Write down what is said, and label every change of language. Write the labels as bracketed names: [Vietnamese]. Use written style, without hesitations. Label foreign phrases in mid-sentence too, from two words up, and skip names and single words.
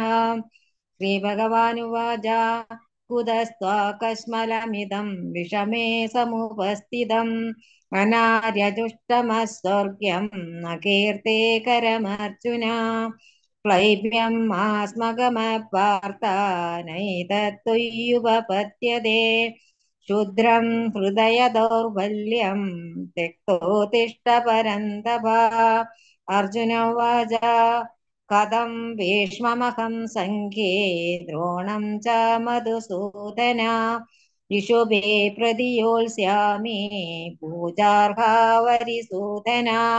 [Sanskrit] ശ്രീഭഗവാനുവാച കുതസ്ത്വാകസ്മലമിദം വിഷമേ സമുപസ്ഥിതം അനാര്യജുഷ്ടമസ്വർഗ്യം ന കീർത്തെ കരമർജുന. ക്ലൈബ്യം ആസ്മകമപാർത്ഥ നൈതത്ത്വയ്യുപപദ്യത്തെ ക്ഷുദ്രം ഹൃദയ ദൗർബല്യം त्यक्तोत्तिष्ठ परन्तप. अर्जुन उवाच कथं भीष्ममहं सङ्ख्ये द्रोणं च मधुसूदन इषुभे प्रतियोत्स्यामि पूजार्हा वरिसूदन.